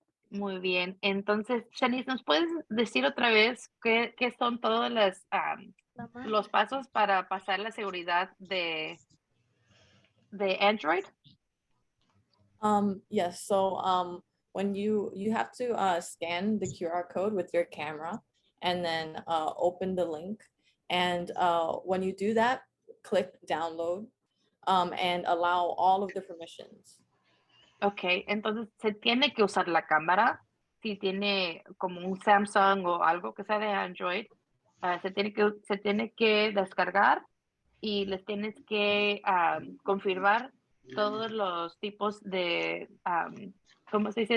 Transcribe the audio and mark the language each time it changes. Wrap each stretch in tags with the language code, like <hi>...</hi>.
<es>Muy bien, entonces, Shanice, ¿nos puedes decir otra vez qué son todos los pasos para pasar la seguridad de Android?</es> <en>Yes, so when you have to scan the QR code with your camera and then open the link. And when you do that, click download and allow all of the permissions.</en> <es>Ok, entonces se tiene que usar la cámara. Si tiene como un Samsung o algo que sea de Android, se tiene que descargar y les tienes que confirmar todos los tipos de, ¿cómo se dice?</es>